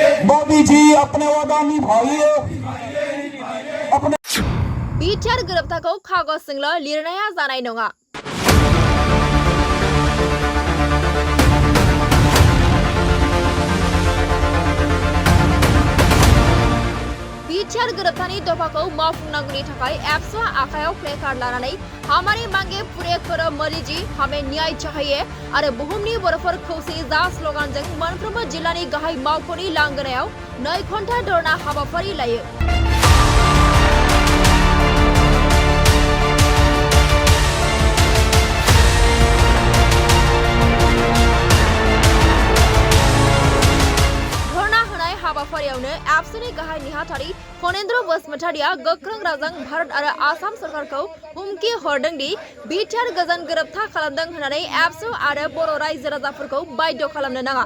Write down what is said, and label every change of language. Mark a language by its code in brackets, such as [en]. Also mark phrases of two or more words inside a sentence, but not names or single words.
[brx] बिटिआर गोरोबथाखौ कागजजोंल' लिरनाया जानाय नङा। बिटिआर गोरोबथानि दफाखौ मावफुंनांगौनि थाखाय एबसुआ आखायाव प्लेकार्ड लानानै [hi] हमारे मांगे पूरे करो मोदी जी हमें न्याय चाहिए [brx] आरो बुहुमनि बर'फोर खौसे जा स्लगानजों मोनफ्रोमबो जिल्लानि गाहाय मावख'नि लांगोनायाव 2 घन्टा धरना हाबाफारि लायो। हाबाफारियावनो एबसुनि गाहाय नेहाथारि फनेन्द्र बसुमतारिया गोख्रों रावजों भारत आरो आसाम सरकारखौ हुमखि हरदों दि बिटिआर गोजोन गोरोबथा खालामदों होननानै एबसु आरो बर' रायजो राजाफोरखौ बाध्य खालामनो नाङा।